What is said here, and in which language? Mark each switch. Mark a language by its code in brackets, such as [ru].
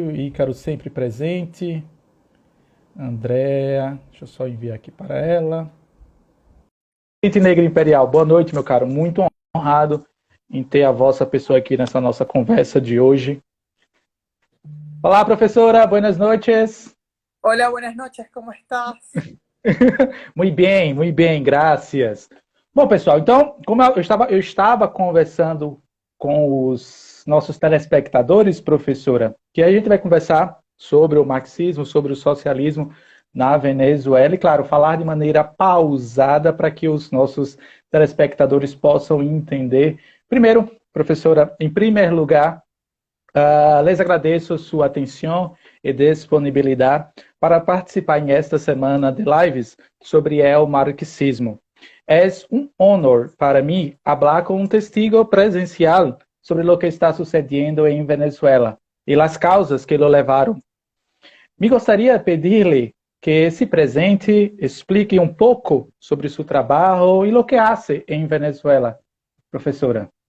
[pt] O Ícaro sempre presente. Andréa, deixa eu só enviar aqui para ela. Gente Negra Imperial, boa noite, meu caro. Muito honrado em ter a vossa pessoa aqui nessa nossa conversa de hoje. Olá, professora, [es] buenas noches. Hola, buenas noches, ¿cómo estás? [pt] Muito bem, graças. Bom, pessoal, então, como eu estava conversando com os nossos telespectadores, professora, que a gente vai conversar sobre o marxismo, sobre o socialismo na Venezuela e, claro, falar de maneira pausada para que os nossos telespectadores possam entender. Primeiro, professora, em primeiro lugar, [es] les agradeço sua atenção e disponibilidade para participar em esta semana de lives sobre el marxismo. Es un honor para mí hablar con un testigo presencial sobre lo que está sucediendo en Venezuela y las causas que lo levaron. [pt] Me gostaria [es] de pedirle que se presente, explique un poco sobre su trabajo y lo que hace en Venezuela, profesora.